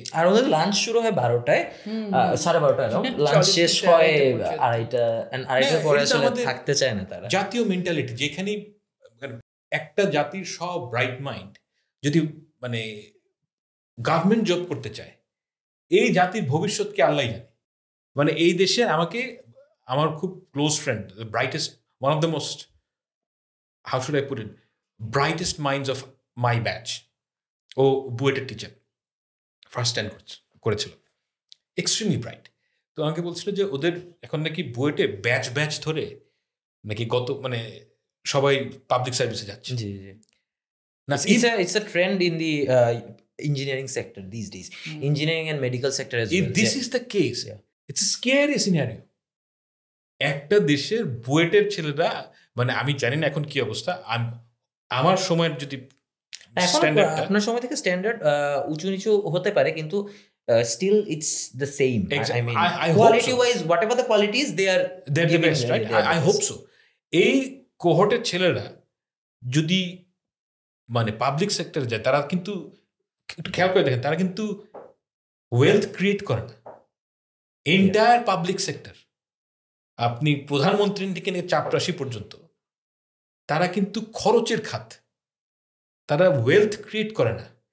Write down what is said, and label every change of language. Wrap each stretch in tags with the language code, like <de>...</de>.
<bn>আর ওদের লাঞ্চ শুরু হয় 12টায়, 12:30টায় লাঞ্চ শেষ হয় 2:30 পরে আসলে থাকতে চায় না তারা। জাতীয় মেন্টালিটি, যেখানেই একটা জাতির সব ব্রাইট মাইন্ড যদি মানে গভর্নমেন্ট জব করতে চায়, এই জাতির ভবিষ্যৎকে আল্লাহ জানে। মানে এই দেশে আমার খুব close friend,</bn> <en>the brightest, one of the most, how should I put it, brightest minds of my batch,</en> <bn>ও বুয়েটের টিচার, ফার্স্ট স্ট্যান্ড করেছিল,</bn> <en>Extremely bright.</en> <bn>তো আমাকে বলছিল যে ওদের এখন নাকি বুয়েটে ব্যাচ ব্যাচ ধরে নাকি মানে সবাই পাবলিক সার্ভিসে যাচ্ছে। জি জি, না</bn> <en>it's a trend in the engineering sector these days, engineering and medical sector as well. If this is the case, it's a scary scenario.</en> <bn>একটা দেশের বুয়েটের ছেলেরা, মানে আমি জানি না এখন কি অবস্থা, আমার সময়ের যদি আপনার সময় থেকে স্ট্যান্ডার্ড উঁচু নিচু হতে পারে, কিন্তু</bn> <en>still it's the same. I mean quality wise whatever the qualities they are the best, right? I hope so.</en> <bn>এই কোহর্টের ছেলেরা যদি মানে পাবলিক সেক্টরে যায়, তারা কিন্তু একটু খেয়াল করে দেখেন, তারা কিন্তু ওয়েলথ ক্রিয়েট করে না। এন্টায়ার পাবলিক সেক্টর, আপনি প্রধানমন্ত্রী থেকে নিয়ে চাপরাশি পর্যন্ত, তারা কিন্তু খরচের খাত, তারা ওয়েলথ ক্রিয়েট করে না।</bn>